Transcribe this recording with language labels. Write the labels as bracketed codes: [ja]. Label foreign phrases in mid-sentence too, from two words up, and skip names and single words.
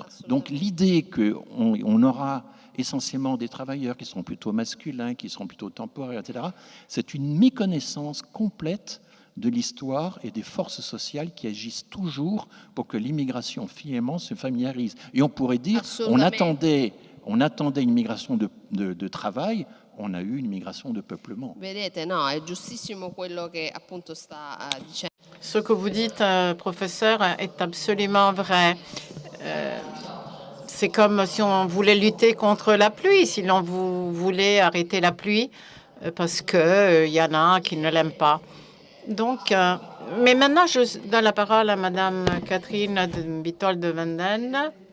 [fr] Donc l'idée qu'on aura essentiellement des travailleurs qui seront plutôt masculins, qui seront plutôt temporaires, etc., c'est une méconnaissance complète de l'histoire et des forces sociales qui agissent toujours pour que l'immigration finalement se familiarise. Et on pourrait dire, on attendait une migration de travail, on a eu une migration de peuplement. [it] Vedete, no, è giustissimo quello che appunto sta dicendo. [fr] Ce que vous dites, professeur, est absolument vrai. C'est comme si on voulait lutter contre la pluie, si l'on voulait arrêter la pluie, parce qu'il y en a qui ne l'aiment pas. Donc, mais maintenant, je donne la parole à Madame Catherine de Bitol de Vanden.